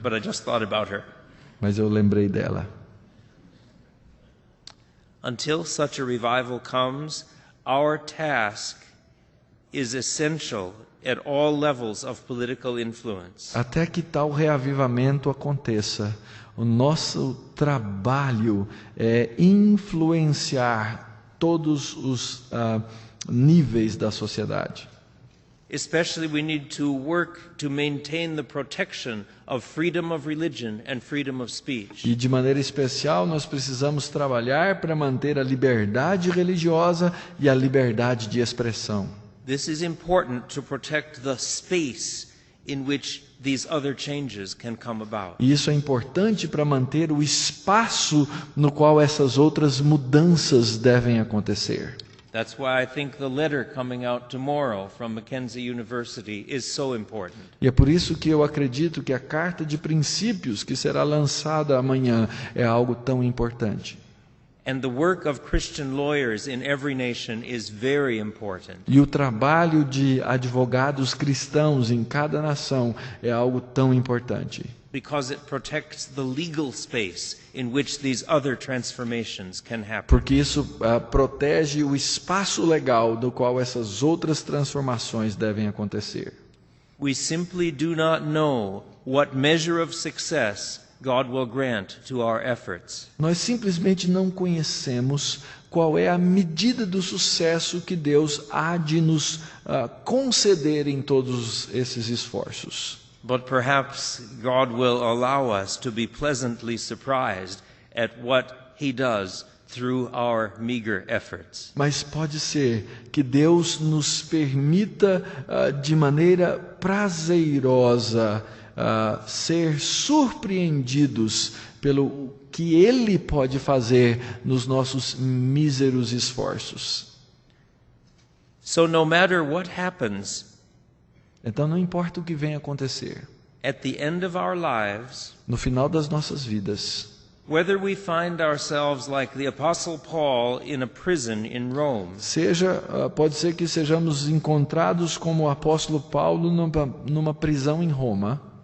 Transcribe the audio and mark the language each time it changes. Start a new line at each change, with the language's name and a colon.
English: But I just thought about her.
Portuguese: Mas eu lembrei dela.
English: Until such a revival comes, our task is essential at all levels of political influence.
Portuguese: Até que tal reavivamento aconteça, o nosso trabalho é influenciar todos os níveis da sociedade.
English: Especially we need to work to maintain the protection of freedom of religion and freedom of speech.
Portuguese: E de maneira especial nós precisamos trabalhar para manter a liberdade religiosa e a liberdade de expressão.
English: This is important to protect the space in which these other changes can come about.
Portuguese: E isso é importante para manter o espaço no qual essas outras mudanças devem acontecer.
English: That's why I think the letter coming out tomorrow from Mackenzie University is so important.
Portuguese: E é por isso que eu acredito que a carta de princípios que será lançada amanhã é algo tão importante.
English: And the work of Christian lawyers in every nation is very important.
Portuguese: E o trabalho de advogados cristãos em cada nação é algo tão importante.
English: Because it protects the legal space in which these other transformations can happen.
Portuguese: Porque isso protege o espaço legal do qual essas outras transformações devem acontecer.
English: We simply do not know what measure of success God will grant to our efforts.
Portuguese: Nós simplesmente não conhecemos qual é a medida do sucesso que Deus há de nos conceder em todos esses esforços.
English: But perhaps God will allow us to be pleasantly surprised at what He does through our meager efforts.
Portuguese: Mas pode ser que Deus nos permita de maneira prazerosa ser surpreendidos pelo que Ele pode fazer nos nossos míseros esforços.
English: So no matter what happens,
Portuguese: Então não importa o que venha acontecer,
English: at the end of our lives,
Portuguese: no final das nossas vidas,
English: whether we find ourselves like the Apostle Paul in a prison in Rome,
Portuguese: pode ser que sejamos encontrados como o apóstolo Paulo numa prisão em Roma,